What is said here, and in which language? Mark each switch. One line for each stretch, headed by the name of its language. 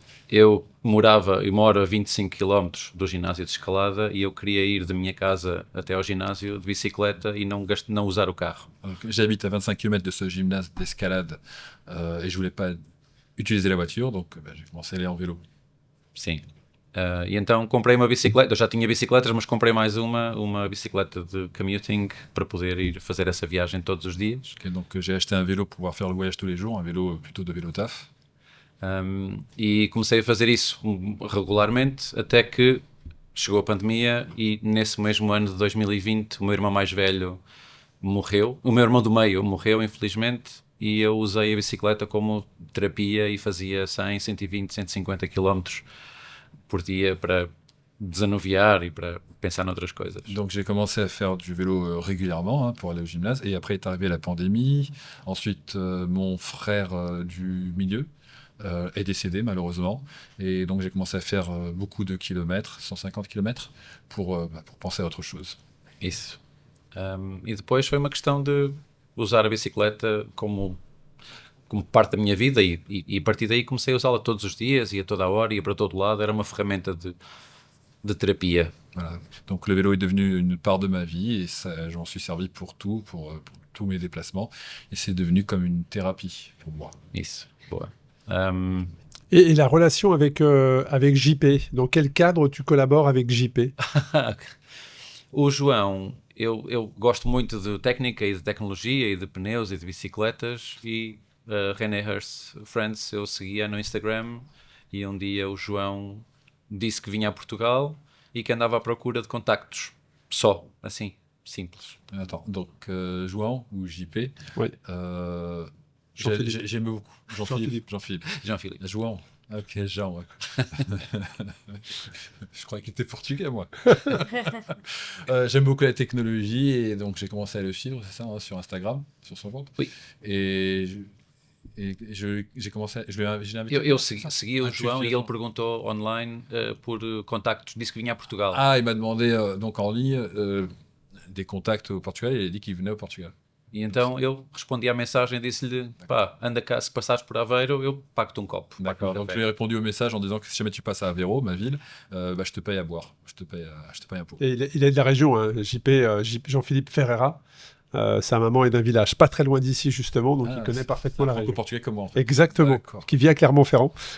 Portuguese: Eu moro a 25 km do ginásio de escalada e eu queria ir da minha casa até ao ginásio de bicicleta e não usar o carro.
French: Donc, j'habite à 25 km de ce gymnase d'escalade et je voulais pas utiliser la voiture, donc j'ai commencé à aller en vélo.
Portuguese: Sim. E então comprei uma bicicleta, eu já tinha bicicletas, mas comprei mais uma bicicleta de commuting para poder ir fazer essa viagem todos os dias.
French: Okay, donc j'ai acheté un vélo pour pouvoir faire le voyage tous les jours, un vélo plutôt de vélo taf.
Portuguese: E comecei a fazer isso regularmente até que chegou a pandemia e nesse mesmo ano de 2020 o meu irmão mais velho morreu, o meu irmão do meio morreu infelizmente e eu usei a bicicleta como terapia e fazia 100, 120, 150 km por dia para desanuviar et para pensar noutras coisas.
French: Donc j'ai commencé à faire du vélo régulièrement pour aller au gymnase et après est arrivée la pandémie. Ensuite mon frère du milieu est décédé malheureusement et donc j'ai commencé à faire beaucoup de kilomètres, 150 km pour penser à autre chose. Isso.
Portuguese: E depois foi uma questão de usar a bicicleta como parte da minha vida e a partir daí comecei a usá-la todos os dias, ia toda a hora, ia para todo lado, era uma ferramenta de terapia.
French: Voilà. Donc le vélo est devenu une part de ma vie et je m'en suis servi pour tous mes déplacements et c'est devenu comme une thérapie pour moi.
Portuguese: Isso, boa.
French: Et la relation avec JP, dans quel cadre tu collabores avec JP?
Portuguese: O João, eu gosto muito de técnica e de tecnologia e de pneus e de bicicletas e René Hurst Friends eu seguia no Instagram e um dia o João disse que vinha a Portugal e que andava à procura de contactos, só, assim, simples.
French: Attends, donc João ou JP? Oui. J'aime beaucoup. Jean-Philippe. João. Ok, Jean, ouais. Je croyais qu'il était portugais, moi. J'aime beaucoup la technologie et donc j'ai commencé à le suivre, c'est ça, sur Instagram, sur son compte. Oui. Et j'ai commencé à...
Portuguese: Eu segui o João e ele perguntou online por contactos, disse que vinha a Portugal.
French: Ah, il m'a demandé donc en ligne des contacts au Portugal et il a dit qu'il venait au Portugal.
Portuguese: E então eu respondi à mensagem e disse-lhe, pá, anda cá, se passares por Aveiro, eu pago-te um copo.
French: D'accord, donc je lui ai répondu au message en disant que si jamais tu passes à Aveiro, ma ville, je te paye à boire, je te paye un pot. Et il est de la région, hein, Jean-Philippe Ferreira. Sa maman est d'un village pas très loin d'ici justement, donc il connaît parfaitement la région. Portugais comme moi en fait. Exactement, qui vit à Clermont-Ferrand.